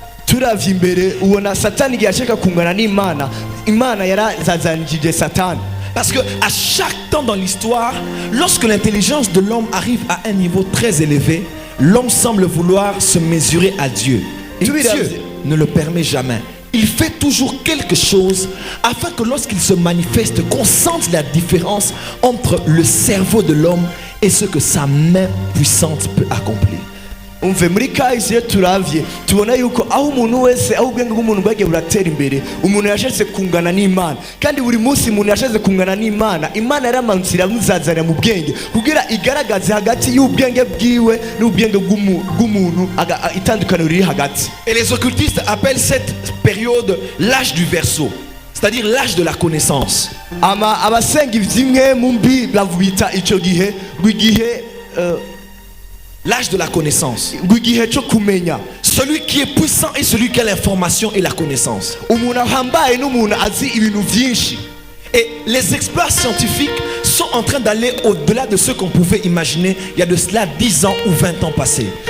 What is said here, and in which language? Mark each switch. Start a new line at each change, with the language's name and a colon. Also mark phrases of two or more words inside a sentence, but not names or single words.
French: Parce que à chaque temps dans l'histoire, lorsque l'intelligence de l'homme arrive à un niveau très élevé, l'homme semble vouloir se mesurer à Dieu. Et Dieu ne le permet jamais. Il fait toujours quelque chose afin que lorsqu'il se manifeste, qu'on sente la différence entre le cerveau de l'homme et ce que sa main puissante peut accomplir.
Rundi: Umve muri kahise turavye tubona yuko aho umuntu wese aho ubwenge bw'umuntu bwagiye buratera imbere umuntu yashatse kungana n'Imana, kandi buri munsi umuntu yashatse kungana n'Imana, Imana yaramanutse iramuzazanira mu bwenge kugira igaragaze hagati y'ubwenge bwiwe n'ubwenge bw'umuntu itandukaniro riri hagati.
French: Et les occultistes appellent cette période l'âge du verseau, c'est-à-dire l'âge de la connaissance.
Rundi: Abasenga ivyimwe mu mbi bavubita ico gihe rw'igihe
French: l'âge de la connaissance. Celui qui est puissant est celui qui a l'information et la connaissance. Et les exploits scientifiques sont en train d'aller au-delà de ce qu'on pouvait imaginer il y a de cela 10 ans ou 20 ans passés.